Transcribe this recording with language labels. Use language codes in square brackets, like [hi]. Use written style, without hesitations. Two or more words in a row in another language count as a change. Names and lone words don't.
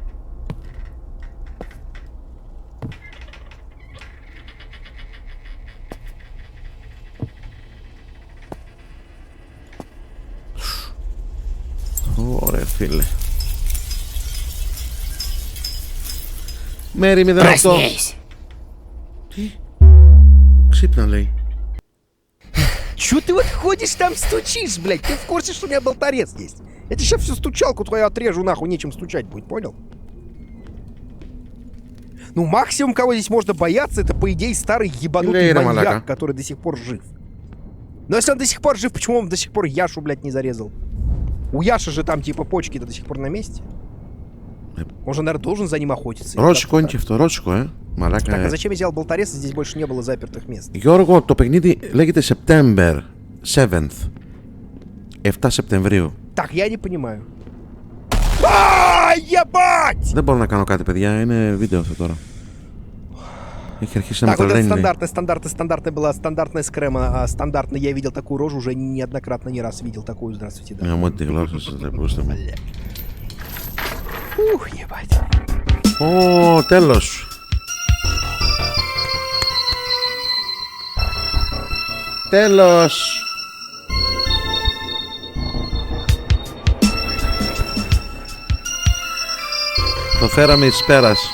[el] Ωραία φίλε. Μέρη 08. Τι? Ξύπνα λέει. [ru] Чё ты вот ходишь там стучишь, блядь? Ты в курсе, что у меня болторез есть? Я тебе сейчас всю стучалку твою отрежу, нахуй, нечем стучать будет, понял? Ну, максимум, кого здесь можно бояться, это, по идее, старый ебанутый маньяк, который до сих пор жив. Но если он до сих пор жив, почему он до сих пор Яшу, блядь, не зарезал? У Яши же там, типа, почки-то до сих пор на месте. Он же, наверное, должен за ним охотиться. [el] Ρώσικο είναι και αυτό, ρώσικο, Μαλάκα. [ru] Так, а зачем я взял болторез, если здесь больше не было запертых мест? [el] Γιώργο, το παιχνίδι λέγεται September 7th. 7 Σεπτεμβρίου. [ru] Так, я не понимаю. Ебать! [el] Δεν μπορώ να κάνω κάτι, παιδιά, είναι βίντεο αυτό τώρα. Έχει αρχίσει να με [ru] Так, вот это [el] τρελαίνει. [ru] стандартная была, стандартная скрема, стандартная, я видел такую рожу, уже неоднократно, не раз видел такую, здравствуйте, да. [el] Μια μόνη τη γλώσσα σας, δεν μπορούστε μου. [ru] Ух, ебать. [el] Ω, τέλος. Τέλος. Το φέραμε εις πέρας.